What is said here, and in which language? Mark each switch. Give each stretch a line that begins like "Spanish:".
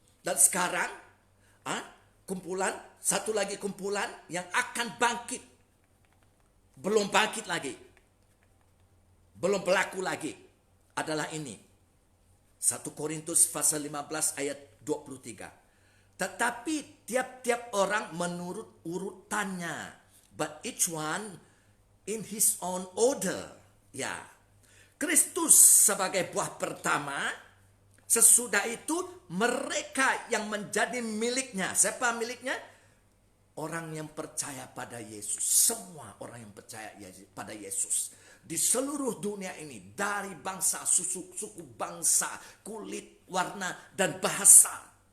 Indonesian: Dan sekarang kumpulan, satu lagi kumpulan yang akan bangkit. Belum bangkit lagi. Belum berlaku lagi. Adalah ini. 1 Korintus pasal 15 ayat 23. Tetapi tiap-tiap orang menurut urutannya.
English: But each one in his own order.
Indonesian: Ya. Kristus sebagai buah pertama. Sesudah itu mereka yang menjadi miliknya. Siapa miliknya? Orang yang percaya pada Yesus. Semua orang yang percaya pada Yesus. Di seluruh dunia ini. Dari bangsa, suku bangsa, kulit, warna, dan bahasa.